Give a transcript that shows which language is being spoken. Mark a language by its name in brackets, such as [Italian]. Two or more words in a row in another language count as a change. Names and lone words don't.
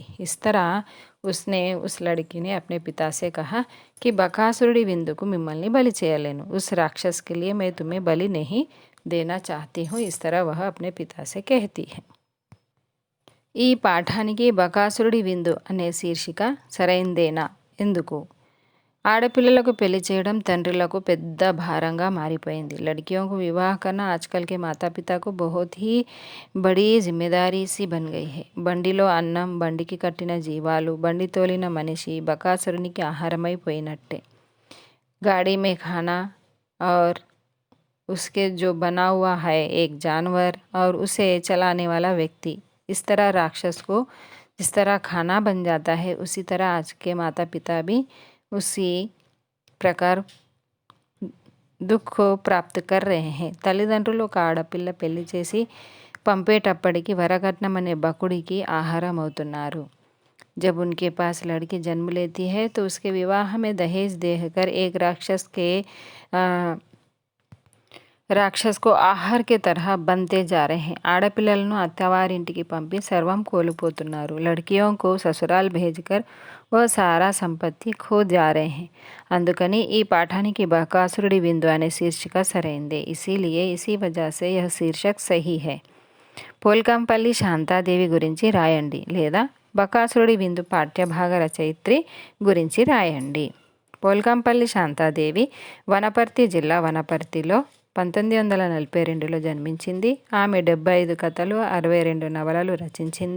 [Hindi] इस तरह उसने उस लड़की ने अपने पिता से कहा कि [Telugu] बकासुरुడి విందుకు మిమ్మల్ని బలి చేయలేను. [Hindi] उस राक्षस के लिए मैं तुम्हें बलि नहीं देना चाहती हूँ. इस तरह वह अपने पिता से कहती है. [Telugu] ఈ పాఠానికి బకాసురుడి విందు అనే శీర్షిక సరైందేనా? ఎందుకు? ఆడపిల్లలకు పెళ్లి చేయడం తండ్రులకు పెద్ద భారంగా మారిపోయింది. [Hindi] लड़कियों को विवाह करना आजकल के माता पिता को बहुत ही बड़ी जिम्मेदारी सी बन गई है. [Telugu] బండిలో అన్నం, బండికి కట్టిన జీవాలు, బండి తోలిన మనిషి బకాసురునికి ఆహారమైపోయినట్టే. [Hindi] गाड़ी में खाना और उसके जो बना हुआ है एक जानवर और उसे चलाने वाला व्यक्ति, इस तरह राक्षस को जिस तरह खाना बन जाता है उसी तरह आज के माता पिता भी उसी प्रकार दुःख प्राप्ति कर रहे है. [Telugu] తల్లిదండ్రులు ఒక ఆడపిల్ల పెళ్లి చేసి పంపేటప్పటికి వరకట్నం అనే బకుడికి ఆహారం అవుతున్నారు. [Hindi] जब उनके पास लड़की जन्म लेती है तो उसके विवाह में दहेज देकर एक రాక్షస్ को ఆహార్ के तरह बनते जा रहे हैं. [Telugu] ఆడపిల్లలను అత్తవారింటికి పంపి సర్వం కోల్పోతున్నారు. [Hindi] लड़कियों को ससुराल भेजकर वह सारा సంపత్తి खो जा रहे हैं. [Telugu] అందుకని ఈ పాఠానికి బకాసురుడి విందు అనే శీర్షిక సరైందే. [Hindi] इसीलिए इसी वजह से यह शीर्षक सही है. [Telugu] పోల్కంపల్లి శాంతాదేవి గురించి రాయండి లేదా బకాసురుడి విందు పాఠ్యభాగ రచయిత్రి గురించి రాయండి. పోల్కంపల్లి శాంతాదేవి వనపర్తి జిల్లా వనపర్తిలో 1942లో జన్మించింది. ఆమె 75 కథలు, 62 నవలలు రచించింది.